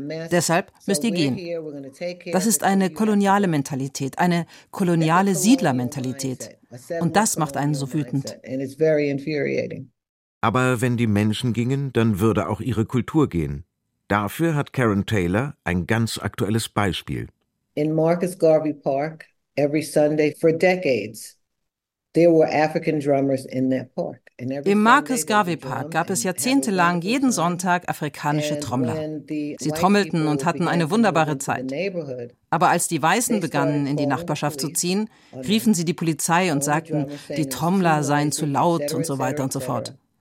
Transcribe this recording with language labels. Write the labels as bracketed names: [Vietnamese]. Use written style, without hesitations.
[German] Deshalb müsst ihr gehen. Das ist eine koloniale Mentalität, eine koloniale Siedlermentalität. Und das macht einen so wütend. Aber wenn die Menschen gingen, dann würde auch ihre Kultur gehen. Dafür hat Karen Taylor ein ganz aktuelles Beispiel. [English] In Marcus Garvey Park, every Sunday for decades, there were African drummers in that park. [German] Im Marcus Garvey Park gab es jahrzehntelang jeden Sonntag afrikanische Trommler. Sie trommelten und hatten eine wunderbare Zeit. Aber als die Weißen begannen, in die Nachbarschaft zu ziehen, riefen sie die Polizei und sagten, die Trommler seien zu laut und so weiter und so fort.